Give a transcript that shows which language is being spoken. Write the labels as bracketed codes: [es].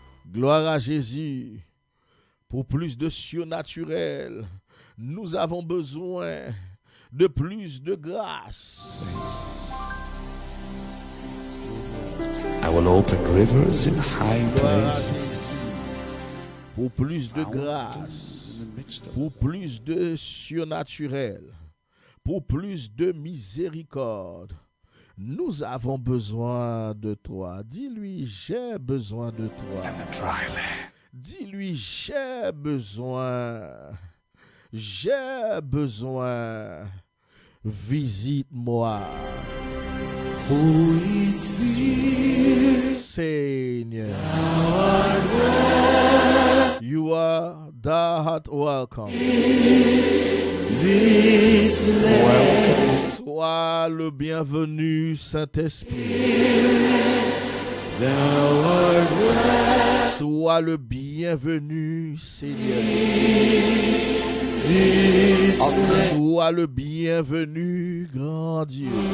[fr] Gloire à Jésus. Pour plus de surnaturel, nous avons besoin de plus de grâce. [en] I will open rivers in high places. [fr] Pour plus de grâce, pour plus de surnaturel, pour plus de miséricorde, nous avons besoin de toi. Dis-lui, j'ai besoin de toi. Dis-lui, j'ai besoin. J'ai besoin. Visite-moi. [en] Holy Spirit, Seigneur, you are thou welcome. this land, [fr] Sois le bienvenu, Saint-Esprit. [en] thou art welcome. [fr] Sois le bienvenu, Seigneur. [en] This [fr] Sois le bienvenu, grand Dieu.